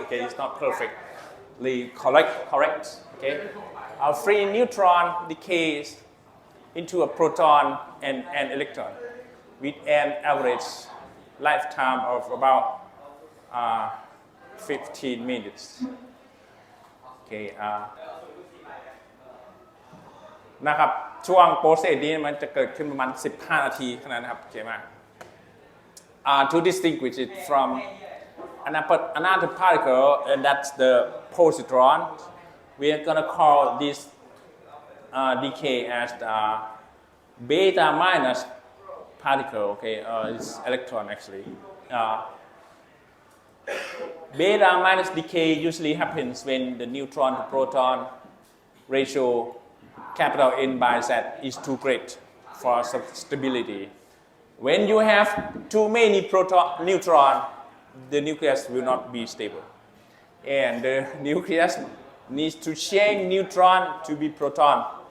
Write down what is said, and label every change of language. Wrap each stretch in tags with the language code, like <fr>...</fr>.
<en>Okay, it's not perfectly correct. Okay, a free neutron decays into a proton and an electron with an average lifetime of about 15 minutes. Okay,</en> <th>นะครับช่วงโปรเซสนี้มันจะเกิดขึ้นประมาณ15 นาทีเท่านั้นนะครับโอเคไหม</th> <en>to distinguish it from another particle, and that's the positron, we are going to call this decay as the beta minus particle. Okay, it's electron actually. Beta minus decay usually happens when the neutron to proton ratio capital N by Z is too great for stability. When you have too many neutron, the nucleus will not be stable, and the nucleus needs to change neutron to be proton,</en>